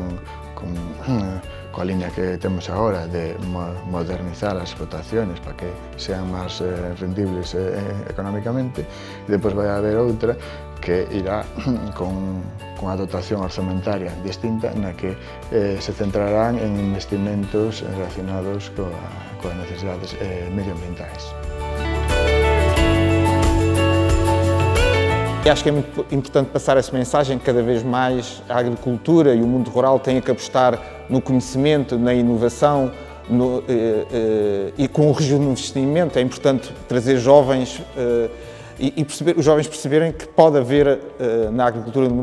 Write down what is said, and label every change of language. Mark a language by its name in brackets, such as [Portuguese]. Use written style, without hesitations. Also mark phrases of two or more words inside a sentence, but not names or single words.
[Galician] coa liña que temos agora de modernizar as explotaciones para que sean máis rendibles económicamente, e depois vai haber outra que irá con a dotación orzamentaria distinta na que se centrarán en investimentos relacionados coas necesidades medioambientais. [Portuguese] E acho que é muito importante passar essa mensagem que cada vez mais a agricultura e o mundo rural têm que apostar no conhecimento, na inovação e com o rejuvenescimento. É importante trazer jovens e os jovens perceberem que pode haver na agricultura e no mundo